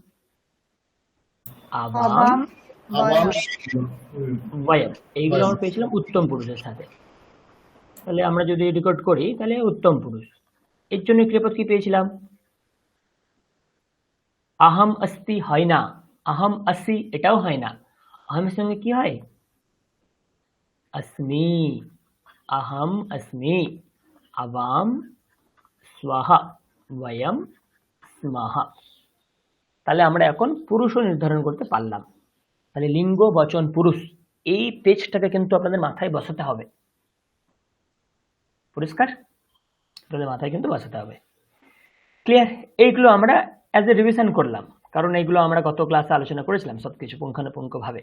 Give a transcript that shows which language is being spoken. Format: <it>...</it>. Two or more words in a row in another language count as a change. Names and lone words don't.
<sa>আবাম, বয়ম।</sa> <bn>এইগুলো আমরা পেয়েছিলাম উত্তম পুরুষের সাথে। তাহলে আমরা যদি রেকর্ড করি তাহলে উত্তম পুরুষ। এর জন্য ক্রিয়াপদ কি পেয়েছিলাম? আহাম अस्ति হয় না, আহাম আসি এটাও হয় না, আহামের সঙ্গে কি হয়?</bn> <sa>अस्मि, अहम अस्मि, आवाम स्वः, वयम स्मः।</sa> <bn>তাহলে আমরা এখন পুরুষও নির্ধারণ করতে পারলাম। তাহলে লিঙ্গ, বচন, পুরুষ, এই পেজটাকে কিন্তু আপনাদের মাথায় বসাতে হবে। পরিষ্কার? আপনাদের মাথায় কিন্তু বসাতে হবে। ক্লিয়ার? এইগুলো আমরা</bn> <en>as a revision</en> <bn>করলাম, কারণ এইগুলো আমরা গত ক্লাসে আলোচনা করেছিলাম সবকিছু পুঙ্খানুপুঙ্খভাবে।</bn>